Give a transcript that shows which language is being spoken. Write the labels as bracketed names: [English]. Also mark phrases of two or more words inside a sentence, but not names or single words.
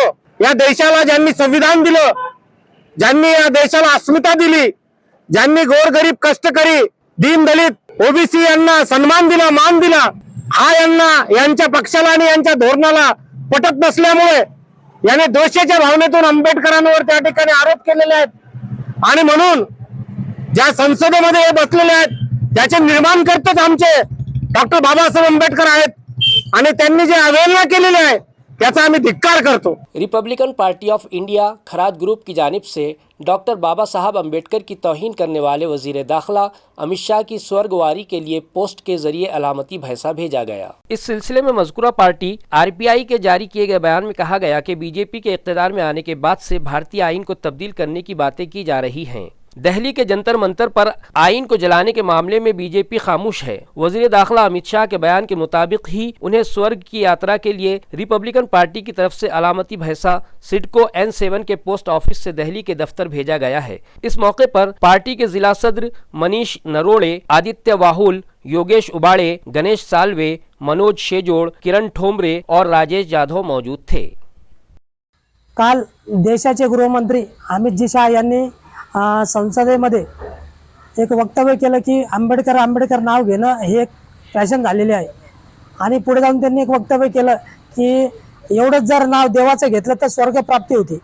[Marathi] या देशाला ज्यांनी संविधान दिलं, ज्यांनी या देशाला अस्मिता दिली, ज्यांनी गोरगरीब कष्टकरी दीन दलित ओबीसी यांना सन्मान दिला, मान दिला, हा यांच्या पक्षाला आणि यांच्या धोरणाला पटत नसल्यामुळे याने दोषाच्या भावनेतून आंबेडकरांवर त्या ठिकाणी आरोप केलेले आहेत। आणि म्हणून ज्या संसदेमध्ये हे बसलेले आहेत त्याचे निर्माण करतच आमचे डॉक्टर बाबासाहेब आंबेडकर आहेत आणि त्यांनी जे अवहेलना केलेली आहे त्याचा आम्ही धिक्कार करतो। [Urdu] ریپبلکن پارٹی آف انڈیا کھراد گروپ کی جانب سے ڈاکٹر بابا صاحب امبیڈکر کی توہین کرنے والے وزیر داخلہ امت شاہ کی سورگواری کے لیے پوسٹ کے ذریعے علامتی بھینسا بھیجا گیا. اس سلسلے میں مذکورہ پارٹی RPI کے جاری کیے گئے بیان میں کہا گیا کہ BJP کے اقتدار میں آنے کے بعد سے بھارتی آئین کو تبدیل کرنے کی باتیں کی جا رہی ہیں. دہلی کے جنتر منتر پر آئین کو جلانے کے معاملے میں بی جے پی خاموش ہے۔ وزیر داخلہ امت شاہ کے بیان کے مطابق ہی انہیں سورگ کی یاترا کے لیے ریپبلکن پارٹی کی طرف سے علامتی بھیسا سڈکو N7 کے پوسٹ آفس سے دہلی کے دفتر بھیجا گیا ہے۔ اس موقع پر پارٹی کے ضلع صدر منیش نروڑے، آدتیہ واہول، یوگیش اباڑے، گنیش سالوے، منوج شیجوڑ، کرن ٹھومرے اور راجیش جادھو موجود تھے۔ [Marathi] काल देशाचे गृहमंत्री अमित जी शाह यांनी संसदेमध्ये एक वक्तव्य केलं की आंबेडकर नाव घेणं हे एक फॅशन झालेली आहे आणि पुढे जाऊन त्यांनी एक वक्तव्य केलं की एवढंच जर नाव देवाचं घेतलं तर स्वर्गप्राप्ती होती।